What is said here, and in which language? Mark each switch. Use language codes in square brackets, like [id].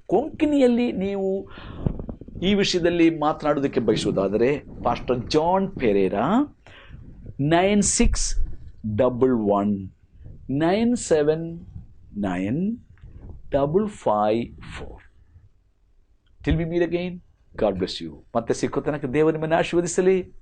[kn] ಕೊಂಕಣಿಯಲ್ಲಿ ನೀವು ಈ ವಿಷಯದಲ್ಲಿ ಮಾತನಾಡೋದಕ್ಕೆ ಬಯಸುವುದಾದರೆ pastor John Pereira, 9611979554. [en] Till we meet again, God bless you. [kn] ಮತ್ತೆ ಸಿಕ್ಕೋ ತನಕ ದೇವರು ನಿಮ್ಮನ್ನು ಆಶೀರ್ವದಿಸಲಿ.